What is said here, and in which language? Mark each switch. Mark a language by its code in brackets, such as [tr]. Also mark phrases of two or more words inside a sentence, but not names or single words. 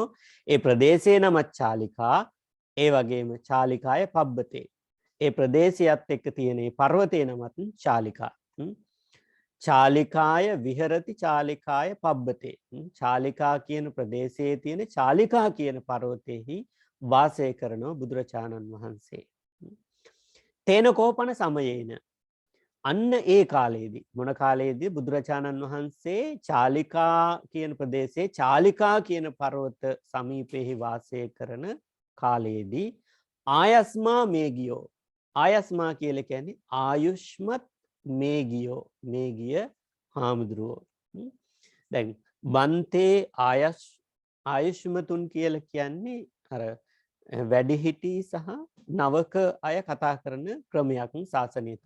[si] ඒ ප්‍රදේශයේ නම චාලිකා, ඒ වගේම [pi] චාලිකාය පබ්බතේ. [si] ඒ ප්‍රදේශයත් එක්ක තියෙන පර්වතේ නමත් චාලිකා. [pi] චාලිකාය විහෙරති චාලිකාය පබ්බතේ. [si] චාලිකා කියන ප්‍රදේශයේ තියෙන චාලිකා කියන පර්වතයේහි වාසය කරනෝ බුදුරජාණන් වහන්සේ. [pi] තේන කෝපන සමයේන, [si] අන්න ඒ කාලයේදී, මොන කාලයේදී බුදුරජාණන් වහන්සේ චාලිකා කියන ප්‍රදේශයේ චාලිකා කියන පර්වත සමීපෙහි වාසය කරන කාලයේදී ආයස්මා මේගියෝ, ආයස්මා කියලා කියන්නේ ආයුෂ්මත් මේගියෝ, මේගිය හාමුදුරුවෝ. දැන් බන්තේ ආයුෂ්මතුන් කියලා කියන්නේ අර වැඩිහිටි සහ නවක අය කතා කරන ක්‍රමයක් ශාසනය තුල.